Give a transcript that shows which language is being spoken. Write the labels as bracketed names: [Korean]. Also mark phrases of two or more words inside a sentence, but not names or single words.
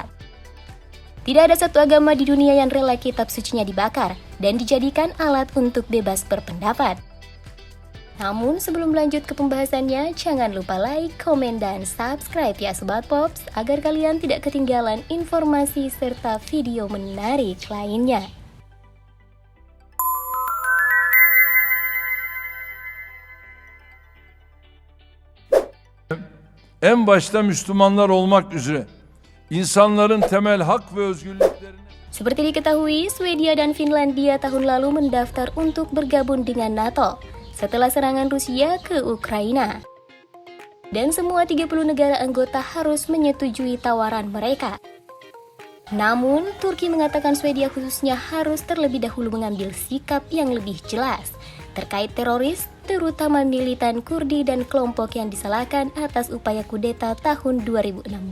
[Indonesian] Tidak ada satu agama di dunia yang rela kitab sucinya dibakar dan dijadikan alat untuk bebas berpendapat. Namun sebelum lanjut ke pembahasannya, jangan lupa like, komen, dan subscribe ya Sobat Pops agar kalian tidak ketinggalan informasi serta video menarik lainnya. [Turkish] En başta Müslümanlar olmak üzere insanların temel hak ve özgürlüklerini. [Indonesian] Seperti diketahui, Swedia dan Finlandia tahun lalu mendaftar untuk bergabung dengan NATO setelah serangan Rusia ke Ukraina. Dan semua 30 negara anggota harus menyetujui tawaran mereka. Namun, Turki mengatakan Swedia khususnya harus terlebih dahulu mengambil sikap yang lebih jelas terkait teroris, terutama militan Kurdi dan kelompok yang disalahkan atas upaya kudeta tahun 2016.